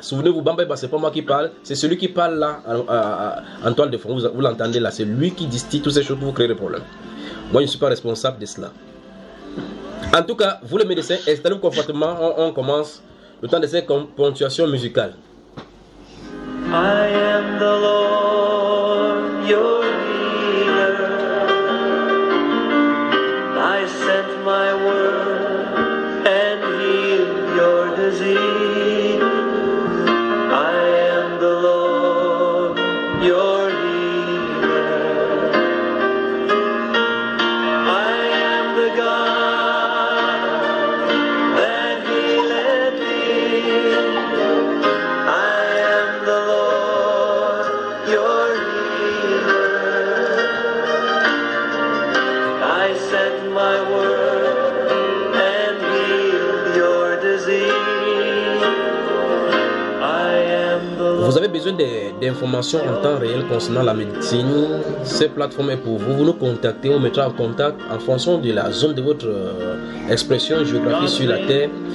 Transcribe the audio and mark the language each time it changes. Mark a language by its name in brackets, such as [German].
[French] Souvenez-vous, Bamba Iba, c'est pas moi qui parle, c'est celui qui parle là, en toile de fond. Vous l'entendez là, c'est lui qui distille toutes ces choses pour vous créer des problèmes. Moi, je ne suis pas responsable de cela. En tout cas, vous les médecins, installez-vous confortablement, on commence le temps de cette ponctuation musicale. [English] I am the Lord, your healer. I sent my word and healed your disease. I am the Lord, your healer. I am the God that healeth thee. I am the Lord, your healer. I sent my word and healed your disease. I am the Lord. [French] Vous avez besoin d'informations en temps réel concernant la médecine. Cette plateforme est pour vous. Vous nous contactez, on mettra en contact en fonction de la zone de votre expression géographique sur la Terre.